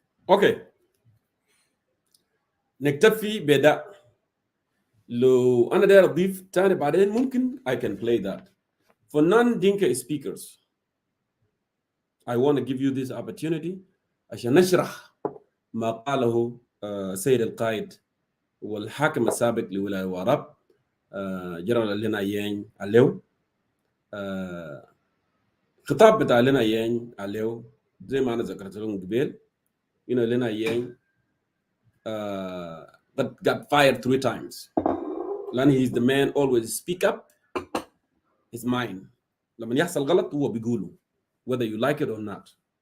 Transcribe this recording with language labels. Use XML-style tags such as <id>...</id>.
<ar>Okay, نكتفي بدا. لو أنا داير أضيف تاني بعدين ممكن</ar> <en>I can play that. For non-Dinka speakers, I want to give you this opportunity</en> <ar>عشان نشرح ما قاله سيد القائد والحاكم السابق لولاية واراب جنرال لنا ين عليو خطاب بتاع لنا ين عليو زي ما انا ذكرت لكم قبل انه لنا ين</ar> <en>got fired 3 times</en> <ar>لان</ar> <en>he's the man always speak up his mind</en> <ar>لما يحصل غلط هو بيقوله</ar> <en>whether you like it or not.</en>